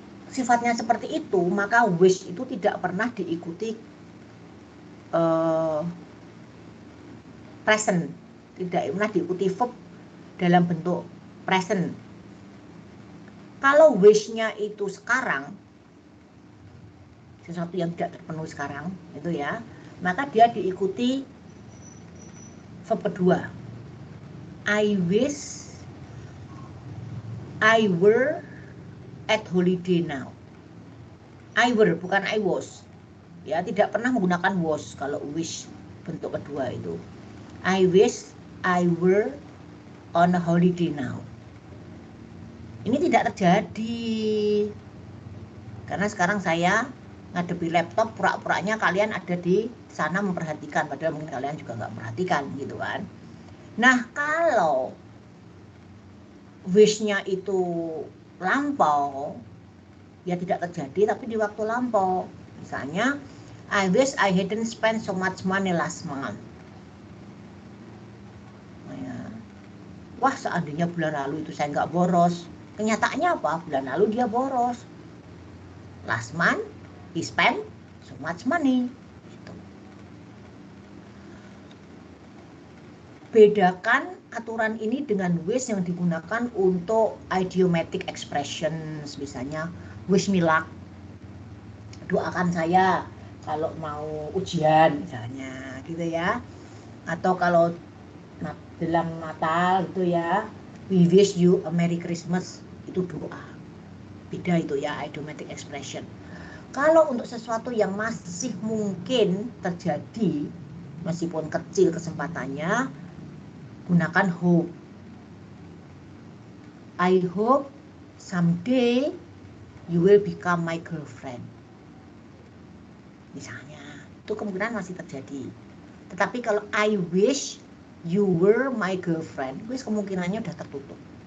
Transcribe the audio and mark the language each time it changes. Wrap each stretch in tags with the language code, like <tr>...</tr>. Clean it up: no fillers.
<id>sifatnya seperti itu, maka wish itu tidak pernah diikuti present, tidak pernah diikuti verb dalam bentuk present. Kalau wish-nya itu sekarang, sesuatu yang tidak terpenuhi sekarang, itu ya, maka dia diikuti verb kedua.</id> <en>I wish I were at holiday now. I were,</en> <id>bukan</id> <en>I was.</en> <id>Ya, tidak pernah menggunakan was kalau wish bentuk kedua itu.</id> <en>I wish I were on a holiday now.</en> <id>Ini tidak terjadi. Karena sekarang saya ngadepi laptop, pura-puranya kalian ada di sana memperhatikan, padahal mungkin kalian juga nggak memperhatikan gitu kan. Nah, kalau wish-nya itu lampau, ya tidak terjadi tapi di waktu lampau. Misalnya,</id> <en>I wish I hadn't spent so much money last month.</en> <id>Wah, seandainya bulan lalu itu saya nggak boros. Kenyataannya apa? Bulan lalu dia boros.</id> <en>Last month, he spent so much money.</en> <id>Gitu. Bedakan aturan ini dengan wish yang digunakan untuk idiomatic expressions. Misalnya,</id> <en>wish me luck.</en> <id>Doakan saya kalau mau ujian misalnya, gitu ya. Atau kalau dalam Natal itu ya,</id> <en>we wish you a Merry Christmas,</en> <id>itu doa. Beda itu ya, idiomatic expression. Kalau untuk sesuatu yang masih mungkin terjadi, meskipun kecil kesempatannya, gunakan hope.</id> <en>I hope someday you will become my girlfriend.</en> <id>Misalnya, itu kemungkinan masih terjadi. Tetapi kalau</id> <en>I wish you were my girlfriend,</en> <id>wis kemungkinannya udah tertutup.</id>